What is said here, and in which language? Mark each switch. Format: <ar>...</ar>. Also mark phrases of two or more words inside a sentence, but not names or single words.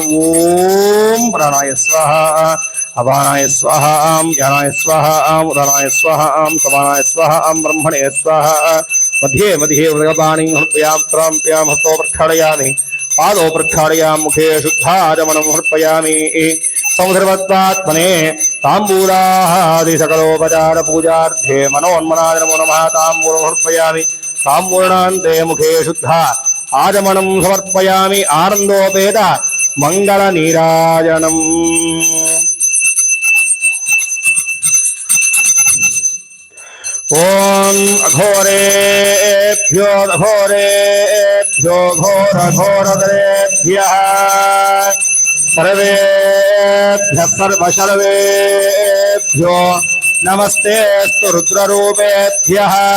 <sa>ఓం ప్రాణాయ స్వాహ. అపానాయ స్వాహ. జ్ఞానాయ స్వాహ. ఉదానాయ స్వాహ. సమానాయ స్వాహ. బ్రహ్మణే స్వాహ. మధ్యే మధ్యే ఉదయపాణిం సమర్పయామి. త్రాంప్యామి. హస్తో ప్రక్షాళయామి. పాదో ప్రక్షాళయామి. ముఖే శుద్ధాచమనం సమర్పయామి. संसर्वत्वात्मने ताम्बूलादि सकलोपचार पूजार्थे मनोन्मनाय नमो नमः ताम्बूलं समर्पयामि ताम्बूलान्ते मुखे शुद्धा आचमनं समर्पयामि आनन्दोपेत मंगलनीराजनम् ओम अघोरेभ्यो घोरघोरतरेभ्यः सर्वेभ्यः सर्वशर्वेभ्यो नमस्तेऽस्तु रुद्ररूपेभ्यः</sa>